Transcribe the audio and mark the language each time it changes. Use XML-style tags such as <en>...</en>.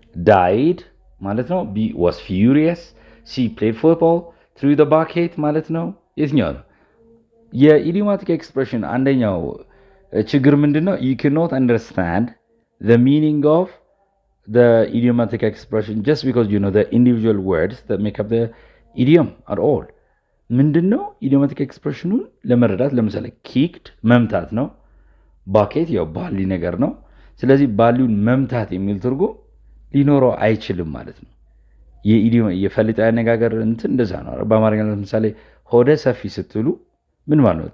<en>Died ማለት ነው። B was furious. C played football through the bucket ማለት ነው። የትኛው ነው?</en> <am>የኢዲዮማቲክ ኤክስፕሬሽን አንደኛው ችግር ምንድነው?</am> <en>You cannot understand the meaning of the idiomatic expression just because you know the individual words that make up the idiom at all.</en> <am>ምንድነው ኢዲዮማቲክ ኤክስፕሬሽኑን ለመረዳት ለምሳሌ kicked መምታት ነው። ባኬት ያው ባሊ ነገር ነው። ስለዚህ ባሊውን መምታት የሚል ትርጉም ሊኖረው አይችልም ማለት ነው። የፈሊጣዊ አነጋገር እንትን እንደዛ ነው። በአማርኛ ለምሳሌ ሆደ ሰፊ ስትሉ ምን ማለት ነው?</am>